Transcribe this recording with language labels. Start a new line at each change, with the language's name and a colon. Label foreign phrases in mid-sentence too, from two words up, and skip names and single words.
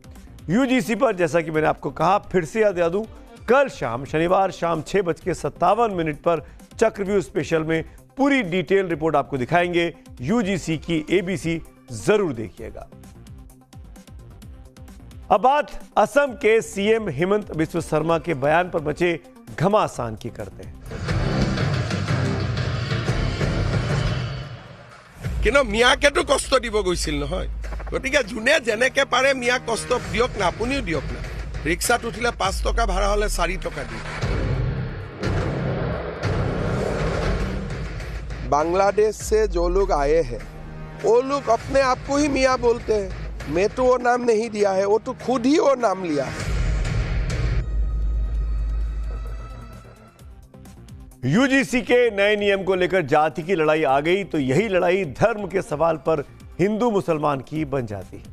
Hindi: यूजीसी पर जैसा कि मैंने आपको कहा, फिर से याद दिला दूं, कल शाम शनिवार शाम 6:57 पर चक्रव्यूह स्पेशल में पूरी डिटेल रिपोर्ट आपको दिखाएंगे। यूजीसी की एबीसी जरूर देखिएगा। अब बात असम के सीएम हेमंत बिस्व शर्मा के बयान पर मचे घमासान की करते हैं।
Assamese: কিন্তু মিয়াকেতো কষ্ট দিব গৈছিল নহয়, গতিকে যোনে যেনেকে পাৰে মিয়াক কষ্ট দিয়ক না, আপুনিও দিয়ক না। ৰিক্সাত উঠিলে 5 টকা ভাড়া হলে 4 টকা দিয়ক।
Hindi: बांग्लादेश से जो लोग आए हैं वो लोग अपने आप को ही मियाँ बोलते हैं। मैं तो वो नाम नहीं दिया है, वो तो खुद ही वो नाम लिया है। यूजीसी के नए नियम को लेकर जाति की लड़ाई आ गई तो यही लड़ाई धर्म के सवाल पर हिंदू मुसलमान की बन जाती है।